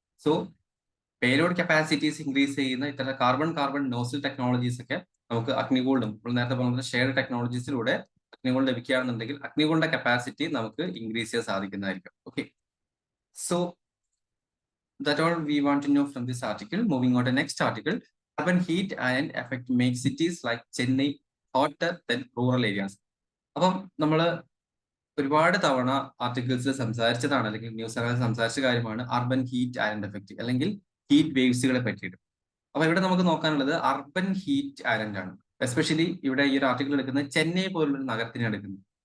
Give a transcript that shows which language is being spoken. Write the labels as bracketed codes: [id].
[ml] So payload capacities increase ചെയ്യുന്ന ഇത്തരം carbon nozzle technologies ഒക്കെ നമുക്ക് അഗ്നികോൾഡും നേരത്തെ പറഞ്ഞ ഷെയർഡ് ടെക്നോളജീസിലൂടെ അഗ്നികോൾഡ് ലഭിക്കുകയാണെന്നുണ്ടെങ്കിൽ അഗ്നികോളിന്റെ കപ്പാസിറ്റി നമുക്ക് ഇൻക്രീസ് ചെയ്യാൻ സാധിക്കുന്നതായിരിക്കും. [en] Okay, so that all we want to know from this article. Moving on to next article. Urban heat island effect makes cities like Chennai hotter than rural areas. [ml] അപ്പം നമ്മൾ ഒരുപാട് തവണ ആർട്ടിക്കിൾസിൽ സംസാരിച്ചതാണ്, അല്ലെങ്കിൽ news ചാനലിൽ സംസാരിച്ച കാര്യമാണ് അർബൻ ഹീറ്റ് ഐലൻഡ് എഫക്റ്റ് അല്ലെങ്കിൽ heat വേവ്സുകളെ പറ്റിയിട്ട്. അപ്പൊ ഇവിടെ നമുക്ക് നോക്കാനുള്ളത് അർബൻ ഹീറ്റ് ഐലൻഡ് ആണ്. എസ്പെഷ്യലി ഇവിടെ ഈ ഒരു ആർട്ടിക്കിൾ എടുക്കുന്നത് ചെന്നൈ പോലുള്ള നഗരത്തിനെ എടുക്കുന്നത്.